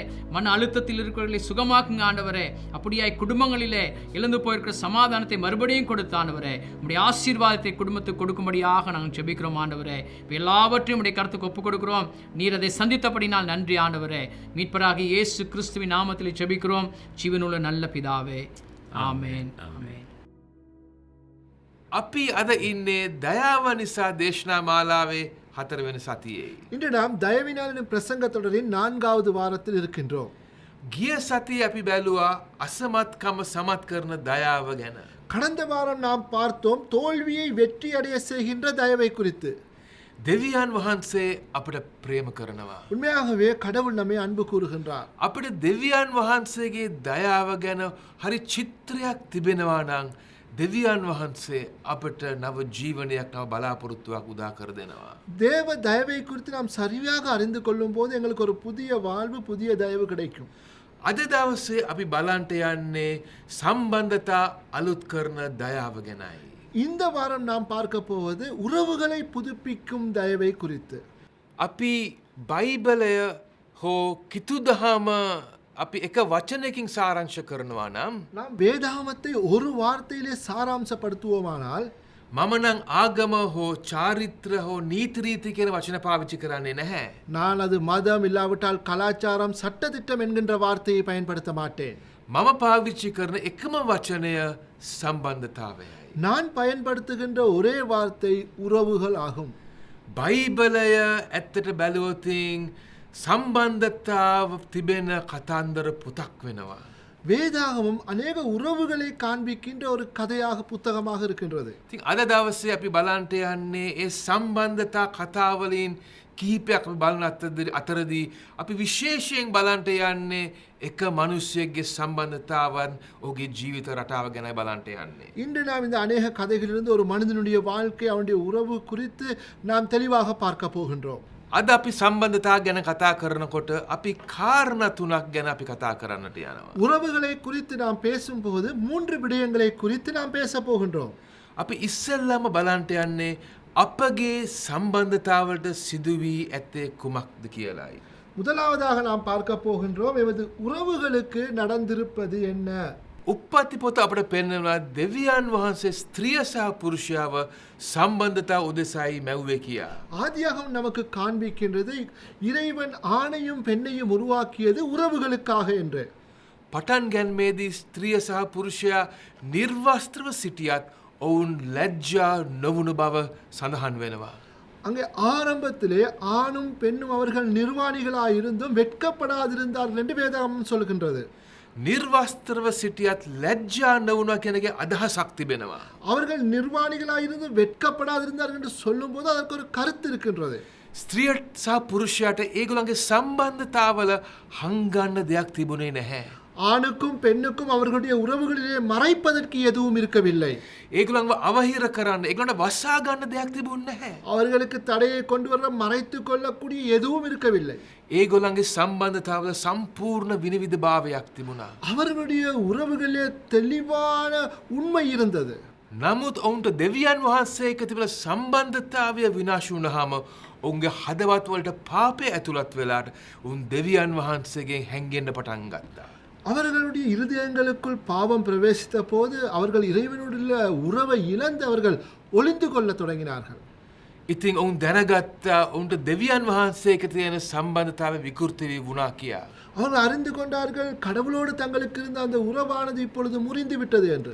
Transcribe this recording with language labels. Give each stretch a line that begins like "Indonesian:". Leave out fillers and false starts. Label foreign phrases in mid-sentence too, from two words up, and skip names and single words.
Tamil: மன அழுத்தத்தில் இருக்கிறவர்களை சுகமாக்குங்க ஆண்டவரே. அப்படியாய் குடும்பங்களிலே இழந்து போயிருக்கிற சமாதானத்தை மறுபடியும் கொடுத்து ஆண்டவரே, உம்முடைய ஆசீர்வாதத்தை குடும்பத்துக்கு கொடுக்கும்படியாக நாங்கள் ஜெபிக்கிறோம் ஆண்டவரே. எல்லாவற்றையும் உடைய கருத்துக்கு ஒப்புக் கொடுக்கிறோம். நீர் அதை சந்தித்தபடினால் நன்றி ஆண்டவரே. மீட்பராகிய இயேசு கிறிஸ்துவின் நாமத்தில் ஜெபிக்கிறோம் ஜீவனுள்ள நல்ல பிதாவே. ஆமென். ஆமென்.
Sinhala: අපි අද ඉන්නේ දයාව නිසා දේශනා මාලාවේ 4 වෙනි සතියේ.
Tamil: இன்று நாம் தயவினாலின் பிரசங்க தொடரின் 4வது வாரத்தில் இருக்கின்றோம்.
Sinhala: ගිය සතියේ අපි බැලුවා අසමත්කම සමත් කරන දයාව ගැන.
Tamil: கடந்த வாரம் நாம் பார்த்தோம் தோல்வியை வெற்றி அடைய செய்கின்ற தயவை குறித்து.
Sinhala: දෙවියන් වහන්සේ අපට ප්‍රේම කරනවා.
Tamil: உண்மையாகவே கடவுள் நம்மை அன்பு கூறுகின்றார்.
Sinhala: අපිට දෙවියන් වහන්සේගේ දයාව ගැන හරි චිත්‍රයක් තිබෙනවා නම් දෙවියන් වහන්සේ අපට නව ජීවනයක් නව බලාපොරොත්තුවක් උදා කර දෙනවා.
Tamil: தேவ தயவை குறித்து நாம் சரியாக அறிந்து கொள்ளும் போது எங்களுக்கு ஒரு புதிய வாழ்வு, புதிய தயவு கிடைக்கும்.
Sinhala: අද දවසේ අපි බලන්ට යන්නේ සම්බන්ධතා අලුත් කරන දයාව ගැනයි.
Tamil: இந்த வாரம் நாம் பார்க்க போவது உறவுகளை புதுப்பிக்கும் தயவை குறித்து.
Sinhala: අපි බයිබලය හෝ කිතුදහම අපි එක වචනයකින් සාරංශ කරනවා නම්
Tamil: நாம் வேதாகமத்தை ஒரு வார்த்தையிலே சாராம்சப்படுத்துவோமானால்
Sinhala: මම නම් ආගම හෝ චාරිත්‍ර හෝ නීතිරීති කියන වචන පාවිච්චි කරන්නේ නැහැ.
Tamil: நான் அது மதம் இல்லாவிட்டால் கலாச்சாரம், சட்டதிட்டம் என்கின்ற வார்த்தையை பயன்படுத்த மாட்டேன்.
Sinhala: මම පාවිච්චි කරන එකම වචනය සම්බන්ධතාවයයි.
Tamil: நான் பயன்படுத்துகின்ற ஒரே வார்த்தை உறவுகள் ஆகும்.
Sinhala: බයිබලය ඇත්තට බැලුවොතින් සම්බන්ධතාව තිබෙන කතන්දර පුතක් වෙනවා.
Tamil: வேதாகமம் அநேக உறவுகளை காண்பிக்கின்ற ஒரு கதையாக, புத்தகமாக இருக்கின்றது.
Sinhala: ඉතින් අද දවසේ අපි බලන්ට යන්නේ ඒ සම්බන්ධතා කතාවලින් කිහිපයක් අපි බලන අතරදී අපි විශේෂයෙන් බලන්ට යන්නේ එක මනුස්සයෙක්ගේ සම්බන්ධතාවන් ඔහුගේ ජීවිත රටාව ගැනයි බලන්ට යන්නේ.
Tamil: இன்று நாம் இந்த அநேக கதைகளிலிருந்து ஒரு மனிதனுடைய வாழ்க்கை, அவனுடைய உறவு குறித்து நாம் தெளிவாக பார்க்க போகின்றோம்.
Sinhala: අද අපි සම්බන්ධතා ගැන කතා කරනකොට අපි කාරණා තුනක් ගැන අපි කතා කරන්නට යනවා.
Tamil: உறவுகளை குறித்து நாம் பேசும்போது 3 விடயங்களை குறித்து நாம் பேச போகின்றோம்.
Sinhala: අපි ඉස්සෙල්ලාම බලන්ට යන්නේ අපගේ සම්බන්ධතාවලට සිදුවී ඇත්තේ කුමක්ද කියලායි.
Tamil: முதலாவதாக நாம் பார்க்க போகின்றோம் எமது உறவுகளுக்கு நடந்திருப்பது என்ன.
Sinhala: උප්පත්ති පොත අපට පෙන්වනවා දෙවියන් වහන්සේ ස්ත්‍රිය සහ පුරුෂයාව සම්බන්ධතා උදෙසායි මැව්වේ කියා.
Tamil: ஆதியாகமம் நமக்கு காண்பிக்கின்றது இறைவன் ஆணையும் பெண்ணையும் உருவாக்கியது உறவுகளுக்காக என்று.
Sinhala: පටන් ගැන්මේදී ස්ත්‍රිය සහ පුරුෂයා නිර්වස්ත්‍රව සිටියත් ඔවුන් ලැජ්ජා නොවුණු බව සඳහන් වෙනවා.
Tamil: அங்கே ஆரம்பத்திலே ஆணும் பெண்ணும் அவர்கள் நிர்வாணிகளாக இருந்தும் வெட்கப்படாதிருந்தார்கள் என்று வேதாகமம் சொல்கின்றது.
Sinhala: නිර්වස්ත්‍රව සිටියත් ලැජ්ජා නොවුණා කියන එකේ අදහසක් තිබෙනවා.
Tamil: அவர்கள் நிர்வாணிகளாக இருந்து வெட்கப்படாதிருந்தார்கள் என்று சொல்லும் போது அதற்கு ஒரு கருத்து இருக்கின்றது.
Sinhala: ස්ත්‍රියට සහ පුරුෂයාට ඒගොල්ලන්ගේ සම්බන්ධතාවල හංගන්න දෙයක් තිබුණේ නැහැ.
Tamil: ஆணுக்கும் பெண்ணுக்கும் அவர்களுடைய உறவுகளிலே மறைப்பதற்கு எதுவும் இருக்கவில்லை.
Sinhala: ඒගොල්ලන්ව අවහිර කරන්න, ඒගොල්ලන්ට වසා ගන්න දෙයක් තිබුණේ නැහැ.
Tamil: அவர்களுக்கு தடையை கொண்டு வர மறைத்து கொள்ளக்கூடிய எதுவும் இருக்கவில்லை.
Sinhala: ඒගොල්ලන්ගේ සම්බන්ධතාවල සම්පූර්ණ විනිවිදභාවයක් තිබුණා.
Tamil: அவர்களுடைய உறவுகளிலே தெளிவான உண்மை இருந்தது.
Sinhala: නමුත් ඔවුන්ට දෙවියන් වහන්සේ එක්ක තිබෙන සම්බන්ධතාවය විනාශ වුණාම ඔවුන්ගේ හදවත් වලට පාපය ඇතුළත් වෙලාට උන් දෙවියන් වහන්සේගෙන් හැංගෙන්න පටන් ගත්තා.
Tamil: அவர்களுடைய இருதயங்களுக்குள் பாவம் பிரவேசித்த போது அவர்கள் இறைவனுடைய உறவை இழந்து அவர்கள் ஒளிந்து கொள்ளத் தொடங்கினார்கள்.
Sinhala: ඉතින් ඔවුන් දැනගත්තා ඔවුන්ට දෙවියන් වහන්සේ එක්ක තියෙන සම්බන්ධතාවය විකෘති වී වුණා කියලා.
Tamil: அவர்கள் அறிந்து கொண்டார்கள் கடவுளோடு தங்களுக்கு இருந்த அந்த உறவானது இப்பொழுது முறிந்து விட்டது என்று.